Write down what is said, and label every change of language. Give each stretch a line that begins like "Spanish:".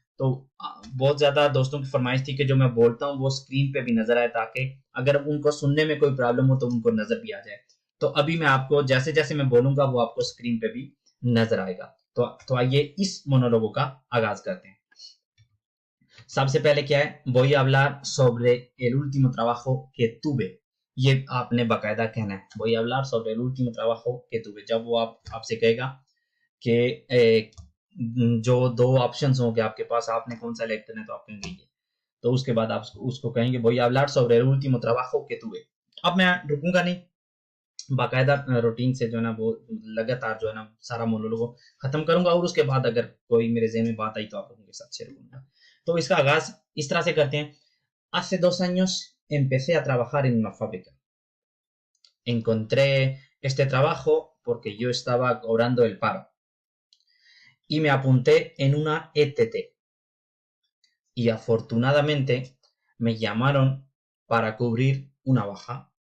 Hindi: तो बहुत ज्यादा दोस्तों की फरमाइश थी कि जो मैं बोलता हूँ वो स्क्रीन पे भी नजर आए, ताकि अगर उनको सुनने में कोई प्रॉब्लम हो तो उनको नजर भी आ जाए। तो अभी मैं आपको जैसे जैसे मैं बोलूंगा वो आपको स्क्रीन पे भी नजर आएगा। तो आइए इस मोनोलोगो का आगाज करते हैं। सबसे पहले क्या है,
Spanish: voy a hablar sobre el último trabajo que tuve।
Hindi: ये आपने बाकायदा कहना है,
Spanish: voy a hablar sobre el último trabajo que tuve।
Hindi: जब वो आपसे कहेगा कि जो दो ऑप्शंस होंगे आपके पास, आपने कौन सा सेलेक्ट करना है, तो आप कहेंगे ये। तो उसके बाद आप उसको कहेंगे
Spanish: voy a hablar sobre el último trabajo que tuve।
Hindi: अब मैं रुकूंगा नहीं, बाकायदा रूटीन से जो है ना वो लगातार जो है ना सारा मोनोलोग खत्म करूंगा, और उसके बाद अगर कोई मेरे ज़हन में बात आई तो आप लोगों के साथ शेयर करूंगा। तो इसका आगाज इस तरह से करते हैं।
Spanish: Hace 2 años empecé a trabajar en una fábrica। Encontré este trabajo porque yo estaba cobrando el paro y me apunté en una ETT, y afortunadamente me llamaron para cubrir una baja.